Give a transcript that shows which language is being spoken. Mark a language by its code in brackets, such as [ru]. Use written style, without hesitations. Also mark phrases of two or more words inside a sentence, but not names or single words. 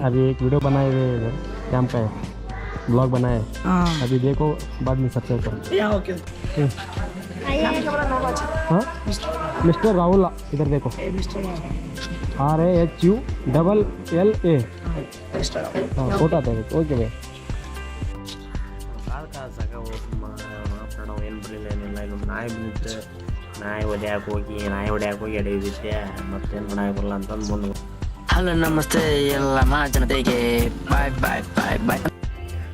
[hi] अभी एक वीडियो बनाए हुए कैम का है, ब्लॉग बनाए। हाँ अभी देखो, बाद में सब्सक्राइब करो। या ओके। हाँ मिस्टर राहुल, इधर देखो RAHULLA। हाँ फोटो आता है। ओके भाई [kn] ಏನು ಬರಲಿಲ್ಲ, ಏನಿಲ್ಲ. ಇಲ್ಲಿ ನಾಯಿ ಬಿದ್ದಿತ್ತು, ನಾಯಿ ಹೊಡ್ಯಾಕೆ ಹೋಗಿ ಎಡೆಯುತ್ತೆ. ಮತ್ತೇನು ಮಾಡಕ್ಕೆ ಬರಲ್ಲ ಅಂತಂದು ಮುಂದೆ. ಹಲೋ ನಮಸ್ತೆ ಎಲ್ಲ ಮಹಾಜನತೆಗೆ [en] bye bye bye bye.